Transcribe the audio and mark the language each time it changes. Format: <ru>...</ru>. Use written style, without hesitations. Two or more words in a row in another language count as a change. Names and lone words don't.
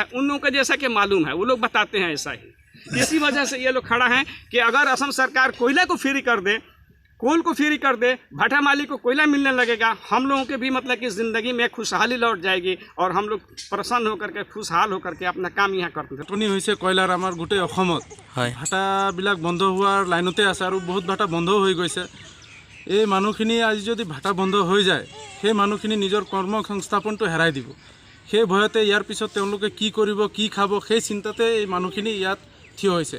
<hi>उन लोगों को जैसा कि मालूम है, वो लोग बताते हैं ऐसा ही। इसी वजह से ये लोग खड़ा हैं कि अगर असम सरकार कोयला को फ्री कर दे, कोल को फ्री कर दे, भट्टा मालिक को कोयला मिलने लगेगा, हम लोगों के भी मतलब कि ज़िंदगी में खुशहाली लौट जाएगी और हम लोग प्रसन्न होकर के खुशहाल होकर के अपना काम यहाँ करते हैं।</hi> <as>नाटनी হৈছে কয়লাৰ আমাৰ গোটেই অসমত ভাটাবিলাক বন্ধ হোৱাৰ লাইনতে আছে আৰু বহুত ভাটা বন্ধ হৈ গৈছে। এই মানুহখিনি আজি যদি ভাটা বন্ধ হৈ যায় সেই মানুহখিনি নিজৰ কৰ্ম সংস্থাপনটো হেৰাই দিব। সেই ভয়তে ইয়াৰ পিছত তেওঁলোকে কি কৰিব, কি খাব, সেই চিন্তাতে এই মানুহখিনি ইয়াত থিয় হৈছে।</as>